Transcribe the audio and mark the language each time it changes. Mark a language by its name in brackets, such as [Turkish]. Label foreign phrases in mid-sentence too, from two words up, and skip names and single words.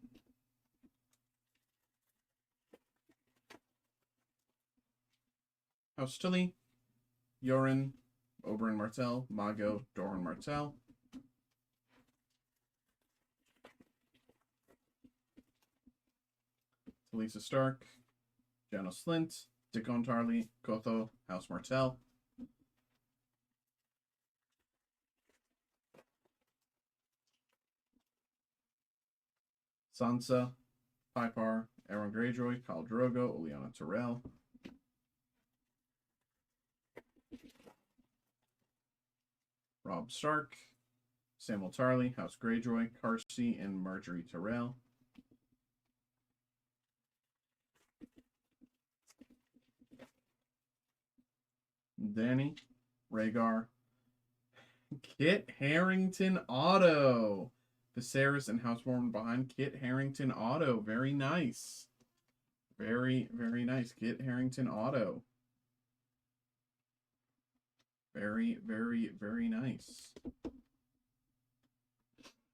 [English] House Tully, Yoren, Oberyn Martell, Mago, Doran Martell. Talisa Stark, Janos Slint, Dickon Tarly, Kotho, House Martell. Sansa, Pypar, Aaron Greyjoy, Khal Drogo, Olyana Tyrell. Robb Stark, Samuel Tarly, House Greyjoy, Carsey, and Marjorie Tyrell. Dany, Rhaegar, Kit Harington Auto. Viserys and House Mormont behind. Kit Harington Auto. Very nice. Very, very nice. Kit Harington Auto. Very, very, very nice.